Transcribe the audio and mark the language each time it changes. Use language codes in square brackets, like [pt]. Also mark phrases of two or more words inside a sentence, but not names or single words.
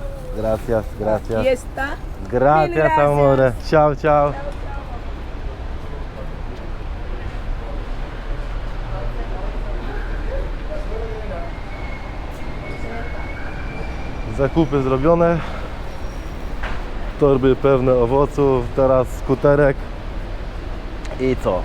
[es] Gracias, gracias. Aquí está. Gracias, Mil gracias. [it] amore. Ciao, ciao. [pl] Zakupy zrobione. Torby pełne owoców. Teraz skuterek. I co?